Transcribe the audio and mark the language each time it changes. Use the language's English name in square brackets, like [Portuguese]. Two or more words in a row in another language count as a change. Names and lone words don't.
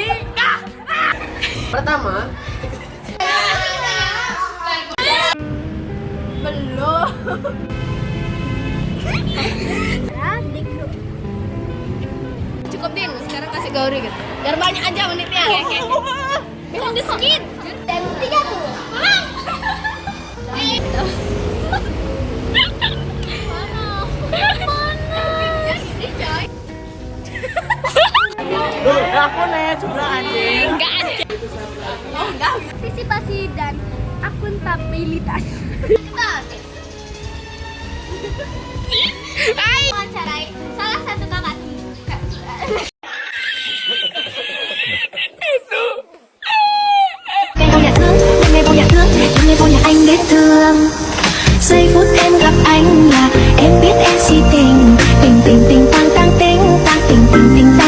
[Indonesian] Pertama, Belum. Cukup Din, sekarang kasih Gauri gitu. Biar banyak aja menitnya. [English] Behind the skin. [Indonesian] Dan 30. aku nih juga anjing. Enggak ada. Partisipasi dan akuntabilitas. Wawancarai salah satu kakak. [Vietnamese] Ngày vô nhà anh biết thương. Giây phút em gặp anh là em biết em si tình. Tình tình tình tang tang tình tang tình tình.